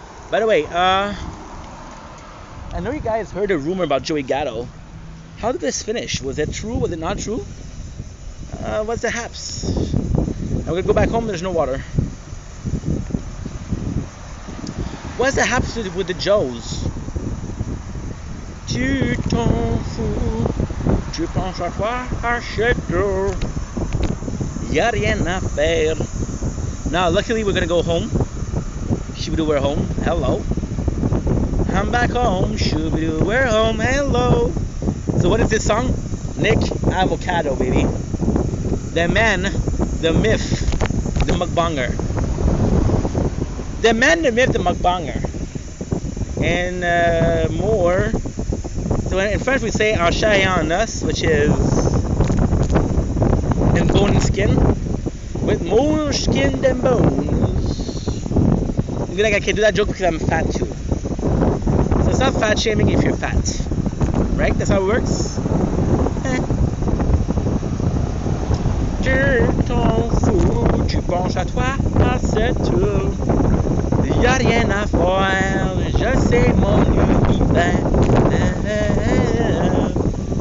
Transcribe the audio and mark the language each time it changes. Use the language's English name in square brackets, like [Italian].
[English] By the way, I know you guys heard a rumor about Joey Gatto. How did this finish? Was it true? Was it not true? What's the haps? I'm gonna go back home. There's no water. What's the haps with the Joes? [French] Tu t'en fous, tu penses à quoi, achète-le. Y'a rien à faire. [English] Now, luckily, we're gonna go home. Shoo-be-doo, we're home. Hello. I'm back home. Shoo-be-doo, we're home. Hello. So, what is this song? Nick Avocado, baby. The man, the myth, the mukbanger. The man, the myth, the mukbanger. And more. So, in French, we say [French] "en chair et en os," [English] which is in bone and skin, with more skin than bones. I feel like I can do that joke because I'm fat too. So it's not fat shaming if you're fat, right? That's how it works. [French] Tu t'en fous, tu penses à toi, c'est tout. Y'a rien à faire, je sais mon univers.